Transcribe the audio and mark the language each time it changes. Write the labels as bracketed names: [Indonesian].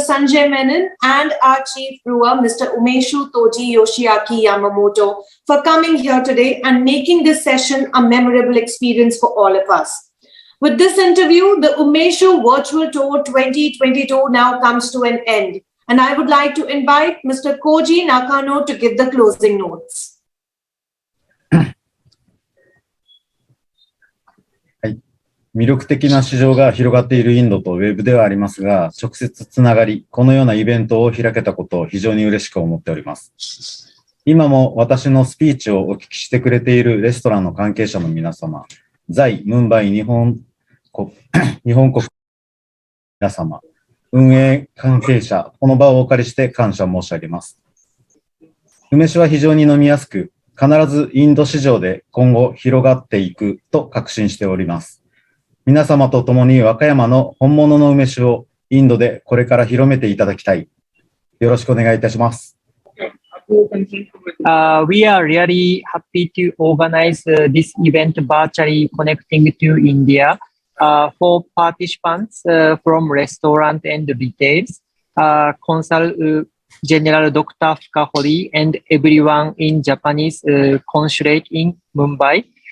[English] Sanjay Menon and our chief brewer, Mr. Umeshu Toji Yoshiaki Yamamoto, for coming here today and making this session a memorable experience for all of us. With this interview, the Umeshu Virtual Tour 2022 now comes to an end, and I would like to invite Mr. Koji Nakano to give the closing notes. [Japanese] 魅力的な市場が広がっているインドとウェブではありますが、直接つながり、このようなイベントを開けたことを非常に嬉しく思っております。今も私のスピーチをお聞きしてくれているレストランの関係者の皆様、在ムンバイ日本国皆様、運営関係者、この場をお借りして感謝申し上げます。梅酒は非常に飲みやすく、必ずインド市場で今後広がっていくと確信しております。皆様と共に和歌山の本物の梅酒をインドでこれから広めていただきたい。よろしくお願いいたします。 [English] We are really happy to organize this event virtually connecting to India for participants from restaurant and retails, Consul General Dr. Fukahori and everyone in Japanese consulate in Mumbai.